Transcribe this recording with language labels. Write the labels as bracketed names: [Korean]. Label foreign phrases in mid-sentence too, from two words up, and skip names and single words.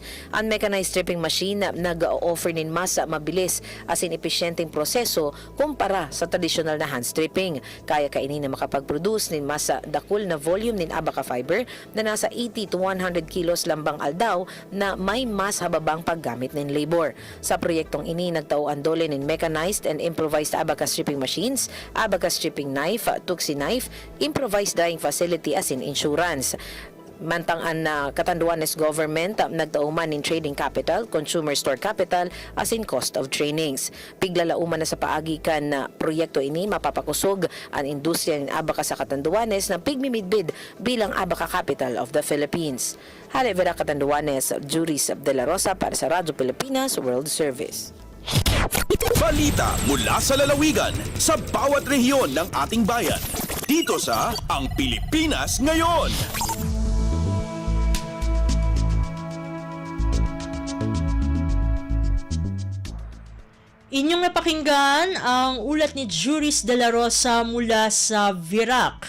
[Bikol] Ang [English] mechanized stripping machine [Bikol] nag-offer nin mas mabilis as in epesyenteng proseso kumpara sa tradisyonal na [English] hand stripping. [Bikol] Kaya kainin na makapag-produce nin mas dakul na volume nin abaca fiber na nasa 80 to 100 kilos lambang aldaw na may mas hababang paggamit nin labor. Sa proyektong ini nagtauan dole nin [English] mechanized and improvised abaca stripping machines, abaca stripping knife, tuksi knife, improvised dyeing facility [Bikol] as in insurance. Mantang ang Catanduanes government nagtauman in [English] trading capital, consumer store capital [Bikol] as in [English] cost of trainings. [Bikol] Piglalauman na sa paagi kan proyekto ini mapapakusog ang industriya ng abaca sa Catanduanes na pigmimidbid bilang abaca [English] capital of the Philippines. [Bikol] Hali Vera Catanduanes, Juris de la Rosa para sa Radyo Pilipinas World Service. [Filipino] Balita mula sa lalawigan sa bawat rehiyon ng ating bayan. Dito sa Ang Pilipinas Ngayon. Inyong napakinggan ang ulat ni Juris de la Rosa mula sa Virac.